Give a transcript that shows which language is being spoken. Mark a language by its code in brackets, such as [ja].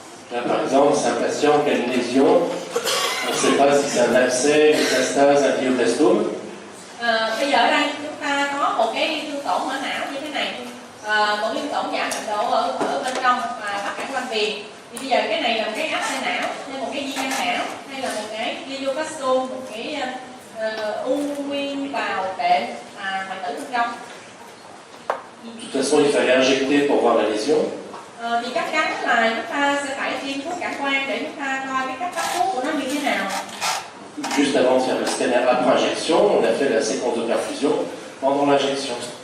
[fr] Là, par exemple, c'est un patient qui a une lésion. On ne sait pas si c'est un abcès, une métastase, un glioblastome. [vi] Bây giờ ở đây chúng ta có một cái thương tổn ở não như thế này, một thương tổn giả mạnh độ ở bên trong và bắt cản quanh viền. Thì bây giờ cái này là một cái áp xe não, hay một cái di căn não, hay là một cái glioblastome, một cái u nguyên bào đệm hoại tử bên trong. [fr] De toute façon, il fallait injecter pour voir la lésion. [vi] Thì chắc chắn là chúng ta sẽ phải tiêm thuốc cản quang để chúng ta coi cái cách cấp thuốc của nó như thế nào. [fr] Juste avant de faire le scanner après injection, on a fait la séquence de perfusion pendant l'injection.